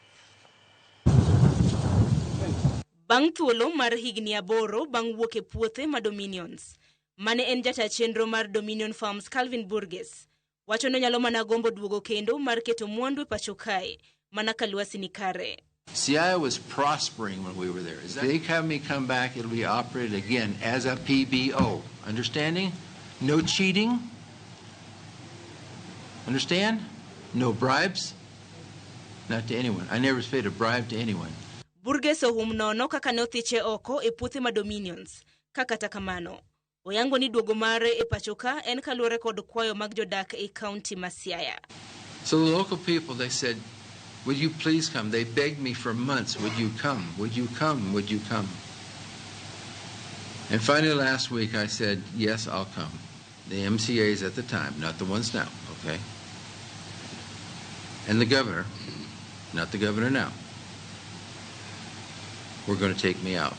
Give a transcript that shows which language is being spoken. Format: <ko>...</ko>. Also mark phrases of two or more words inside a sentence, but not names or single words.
<luo>Bang' thuolo mar higni 8 bang' wuok e puothe ma Dominions, mane en jata chenro mar Dominion Farms Calvin Burgess wacho no nyalo mana gombo duogo kendo mar keto mwandu e pacho kae mana ka lwasi ni kare.</luo> <en>Siaya was prospering when we were there. If they have me come back, it'll be operated again as a PBO. Understanding? No cheating. Understand? No bribes. Not to anyone. I never paid a bribe to anyone.</en> <luo>Burgess ohum nono kaka ne othiche oko e puothe ma Dominions. Kata kamano, oyango ni duogo mare e pacho ka en kaluwore kod kwayo mag jodak e kaunti ma Siaya.</luo> <en>So the local people, they said, would you please come? They begged me for months, would you come? Would you come? Would you come? And finally last week I said, yes, I'll come. The MCAs at the time, not the ones now, okay? And the governor, not the governor now, were going to take me out.</en>